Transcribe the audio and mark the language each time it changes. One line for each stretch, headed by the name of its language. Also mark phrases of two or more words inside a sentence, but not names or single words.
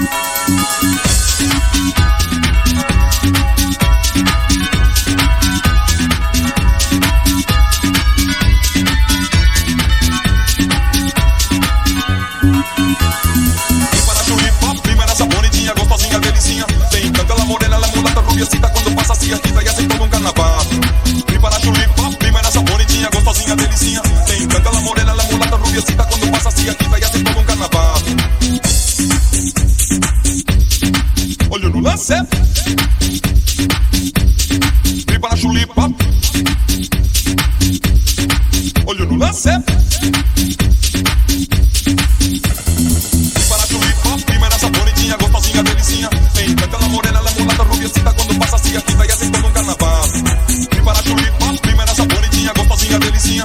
Portuguese: Para chulipop,
Spanish: primera esa
Portuguese: bonitinha, gostosinha, delicinha.
Spanish: Te encanta la morena, la mulata rubiecita. Cuando pasa así, agita y hace todo un carnaval.
Portuguese: Para chulipop,
Spanish: primera esa
Portuguese: bonitinha, gostosinha, delicinha.
Spanish: Te encanta la morena, la mulata rubiecita. Cuando pasa así, agita y hace todo un carnaval.
Portuguese: Olho no lance. Para chulipop. Olho no lance. Para chulipop,
Spanish: primera esa
Portuguese: bonitinha, gostosinha, delicinha.
Spanish: Te encanta la morena, la mulata rubiecita. Cuando pasa así, agita y hace todo un carnaval.
Portuguese: Para chulipop,
Spanish: primera esa
Portuguese: bonitinha, gostosinha, delicinha.